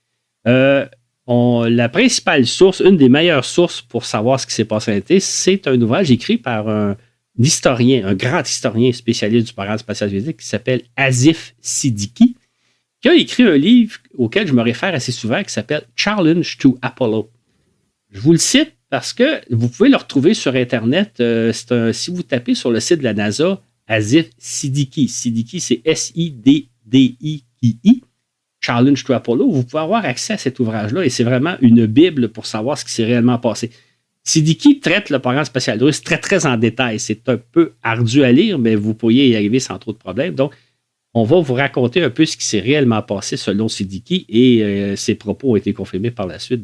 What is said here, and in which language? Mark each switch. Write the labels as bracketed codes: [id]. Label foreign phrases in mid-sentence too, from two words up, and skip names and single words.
[fr] La principale source, une des meilleures sources pour savoir ce qui s'est passé en été, c'est un ouvrage écrit par un historien, un grand historien spécialiste du programme spatial soviétique qui s'appelle Asif Siddiqui, qui a écrit un livre auquel je me réfère assez souvent qui s'appelle Challenge to Apollo. Je vous le cite parce que vous pouvez le retrouver sur Internet. Si vous tapez sur le site de la NASA, Asif Siddiqui, Siddiqui c'est S-I-D-D-I-Q-I, Challenge to Apollo, vous pouvez avoir accès à cet ouvrage-là et c'est vraiment une bible pour savoir ce qui s'est réellement passé. Siddiqui traite le programme spatial russe très, très en détail. C'est un peu ardu à lire, mais vous pourriez y arriver sans trop de problèmes. Donc, on va vous raconter un peu ce qui s'est réellement passé selon Siddiqui et ses propos ont été confirmés par la suite.